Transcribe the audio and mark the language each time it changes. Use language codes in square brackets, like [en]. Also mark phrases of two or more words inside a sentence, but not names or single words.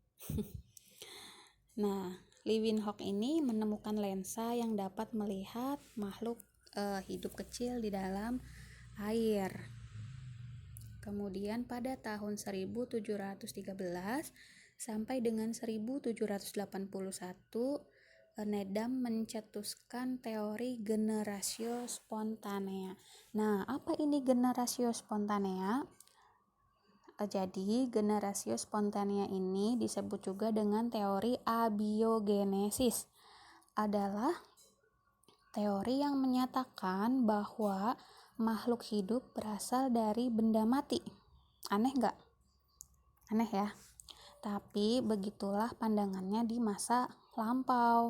[id] Nah, Leeuwenhoek ini menemukan lensa yang dapat melihat makhluk hidup kecil di dalam air. Kemudian pada tahun 1713 sampai dengan 1781 Nedam mencetuskan teori [la] generatio spontanea. [id] Nah, apa ini [la] generatio spontanea? [id] Jadi [la] generatio spontanea [id] ini disebut juga dengan teori abiogenesis. Adalah teori yang menyatakan bahwa makhluk hidup berasal dari benda mati. Aneh nggak? Aneh ya. Tapi begitulah pandangannya di masa lampau.